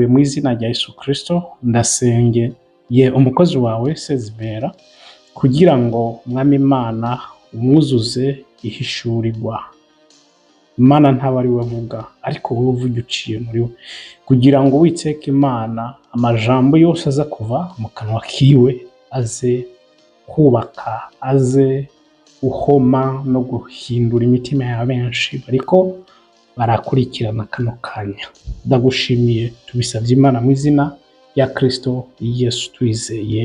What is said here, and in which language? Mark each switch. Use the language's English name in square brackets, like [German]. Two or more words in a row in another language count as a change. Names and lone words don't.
[Rundi] Mu izina rya Yesu Kristo ndasenge umukozi wawe Sezibera kugira ngo Mwami Imana umwuzuze ihishurirwa. Imana ntaba ari we avuga, ariko wowe uvuga uciye muri we, kugira ngo Uwiteka Imana amajambo yose aza kuva mu kanwa kiwe aze kubaka, aze uhoma no guhindura imitima ya benshi bariko barakurikirana kano kanya. Ndagushimiye, tubisabye Imana mu izina ya Kristo Yesu twizeye.